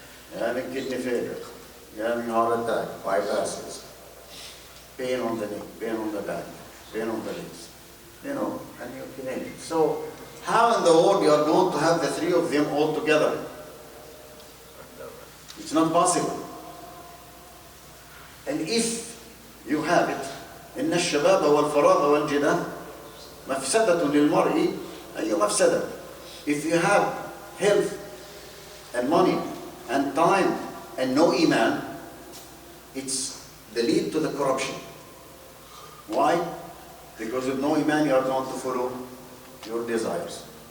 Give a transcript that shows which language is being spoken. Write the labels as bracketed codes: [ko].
[en] You're having kidney failure. You're having heart attack, bypasses, pain on the neck, pain on the back, pain on the legs, and you're killing it. So how in the world you are going to have the three of them all together? It's not possible. And if you have it, [ar] إن الشباب والفراغ والجنة مفسدة للمرء أي مفسدة. [en] If you have health and money and time and no iman, it's the lead to the corruption. Why? Because with no iman you are going to follow your desires.